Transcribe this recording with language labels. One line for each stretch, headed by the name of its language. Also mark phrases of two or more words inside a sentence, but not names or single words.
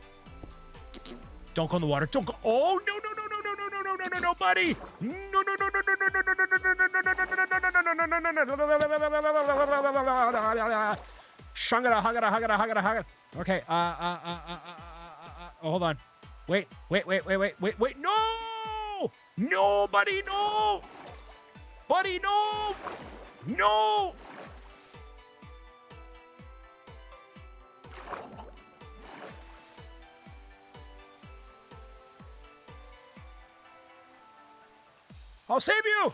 English: Don't go in the water. Don't go. Oh, no, no, no, no, no, no, no, no, no, no, no, buddy. No, no, no, no, no, Shungada, hugada, hugada, hugada, hugada. Okay, hold on. Wait. No! No, buddy, no! Buddy, no! No! I'll save you!